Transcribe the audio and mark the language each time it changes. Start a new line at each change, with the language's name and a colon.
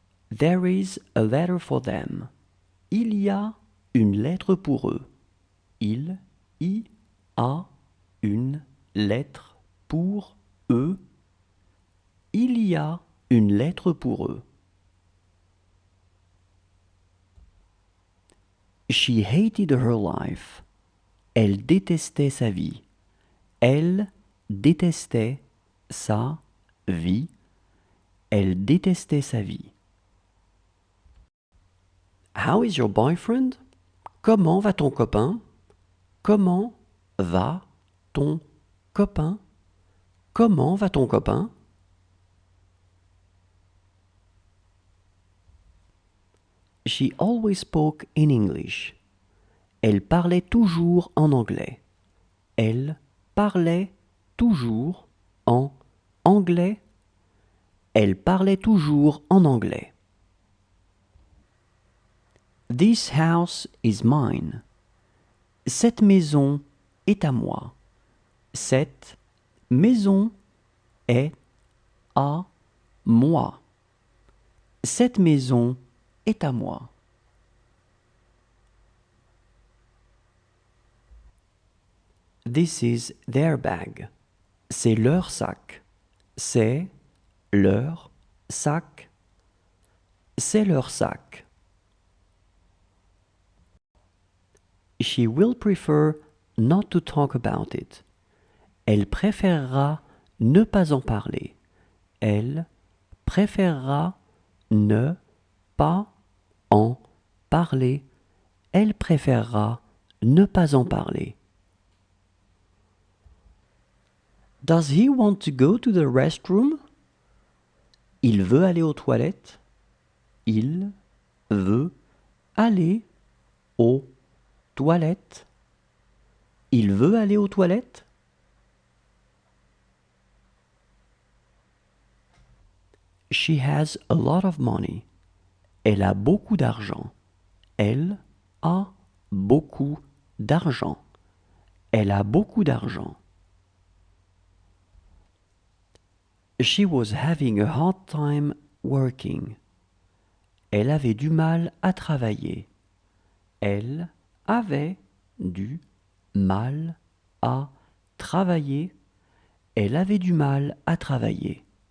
English: There is a letter for them.
French: Il y a une lettre pour eux. Il y a une lettre pour eux. Il y a une lettre pour eux.
English: She hated her life.
French: Elle détestait sa vie. Elle détestait sa vie. Elle détestait sa vie.
English: How is your boyfriend?
French: Comment va ton copain? Comment va ton copain? Comment va ton copain?
English: She always spoke in English.
French: Elle parlait toujours en anglais. Elle parlait toujours en anglais. Elle parlait toujours en anglais.
English: This house is mine.
French: Cette maison est à moi. Cette maison est à moi. Cette maison est à moi.
English: This is their bag.
French: C'est leur sac. C'est leur sac. C'est leur sac.
English: She will prefer not to talk about it.
French: Elle préférera ne pas en parler. Elle préférera ne pas en parler. Elle préférera ne pas en parler.
English: Does he want to go to the restroom?
French: Il veut aller aux toilettes. Il veut aller aux toilettes. Il veut aller aux toilettes?
English: She has a lot of money.
French: Elle a beaucoup d'argent. Elle a beaucoup d'argent. Elle a beaucoup d'argent.
English: She was having a hard time working.
French: Elle avait du mal à travailler. Elle avait du mal à travailler. Elle avait du mal à travailler.